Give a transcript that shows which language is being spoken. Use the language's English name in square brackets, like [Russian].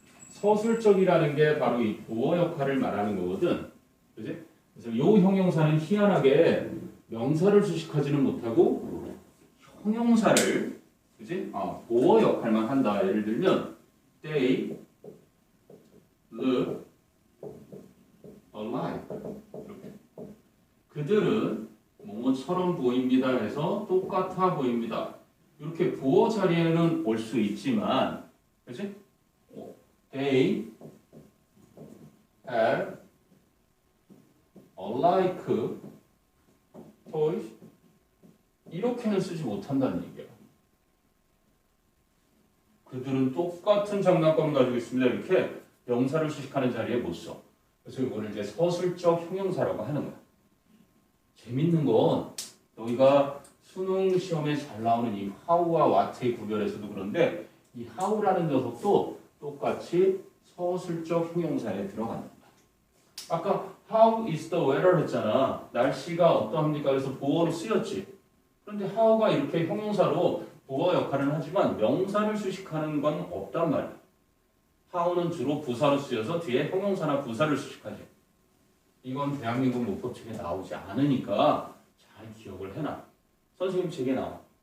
[Korean] 서술적이라는 게 바로 이 보호 역할을 말하는 거거든. 그지? 그래서 이 형용사는 희한하게 명사를 수식하지는 못하고 형용사를, 그지? 보호 역할만 한다. 예를 들면 [English] they look alike. [Korean] 이렇게. 그들은 뭐뭐처럼 보입니다 해서 똑같아 보입니다. 이렇게 보호 자리에는 올 수 있지만, 그지? [English] They have alike toys. [Korean] 이렇게는 쓰지 못한다는 얘기야. 그들은 똑같은 장난감을 가지고 있습니다. 이렇게 명사를 수식하는 자리에 못 써. 그래서 이거를 이제 서술적 형용사라고 하는 거야. 재밌는 건 너희가 수능 시험에 잘 나오는 이 how와 what의 구별에서도 그런데 이 how라는 녀석도 똑같이 서술적 형용사에 들어간다. 아까 [English] how is the weather [Korean] 했잖아. 날씨가 어떠합니까? 그래서 보어로 쓰였지. 그런데 how가 이렇게 형용사로 보어 역할을 하지만 명사를 수식하는 건 없단 말이야. how는 주로 부사로 쓰여서 뒤에 형용사나 부사를 수식하지. 이건 대한민국 문법책에 나오지 않으니까 잘 기억을 해놔. 선생님 책에 나와.